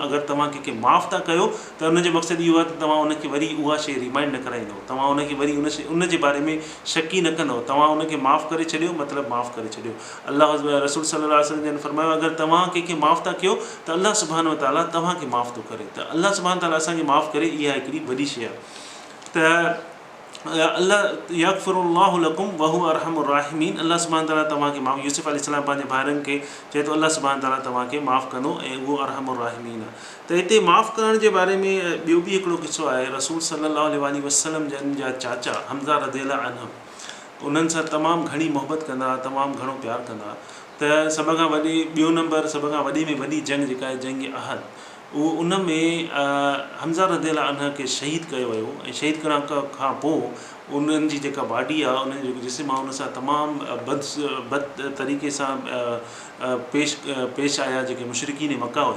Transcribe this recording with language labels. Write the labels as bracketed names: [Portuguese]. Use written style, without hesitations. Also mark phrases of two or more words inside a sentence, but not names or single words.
[Sindhi] अगरि तव्हां कंहिंखे माफ़ु था कयो त उनजो मक़सदु इहो आहे त तव्हां उनखे वरी उहा शइ रिमाइंड न कराईंदव, तव्हां उनखे वरी उन जे बारे में शक ई न कंदव, तव्हां उनखे माफ़ु करे छॾियो मतिलबु माफ़ु करे छॾियो। अलाह रसूल [Arabic] صلى الله عليه وسلم [Sindhi] जन फरमायो अगरि तव्हां कंहिंखे माफ़ु था कयो त अलाह [Arabic] سبحانه وتعالى [Sindhi] तव्हांखे माफ़ु थो करे, त अलाह [Arabic] سبحانه وتعالى [Sindhi] असांखे माफ़ु करे इहा हिकिड़ी वॾी शइ आहे। त अलाह [Arabic] يغفر الله لكم وهو أرحم الراحمين, [Sindhi] अलाह [Arabic] سبحانه وتعالى [Sindhi] तव्हांखे माफ़ु, यूसुफ अलैहिस्सलाम पंहिंजे भाइरनि खे चए थो अलाह [Arabic] سبحانه وتعالى [Sindhi] तव्हांखे माफ़ु कंदो ऐं उहो [Arabic] أرحم الراحمين [Sindhi] आहे। त हिते माफ़ु करण जे बारे में ॿियो बि हिकिड़ो किस्सो आहे। रसूल [Arabic] صلى الله عليه وسلم [Sindhi] जन जा चाचा हमज़ा [Arabic] رضي الله عنه [Sindhi] उन्हनि सां तमामु घणी मोहबत कंदा, तमामु घणो प्यारु कंदा। त सभ खां वॾी ॿियो नंबर सभ खां वॾी में वॾी जंग जेका आहे जंग अहद, उहो उन में हमज़ा [Arabic] رضي الله عنه [Sindhi] खे शहीद कयो वियो ऐं शहीद करण खां पोइ उन्हनि जी जेका बॉडी आहे उन्हनि जो जिस्म आहे उन सां तमामु बद तरीक़े सां पेश आया जेके मुशरिकीन मक्का हुया।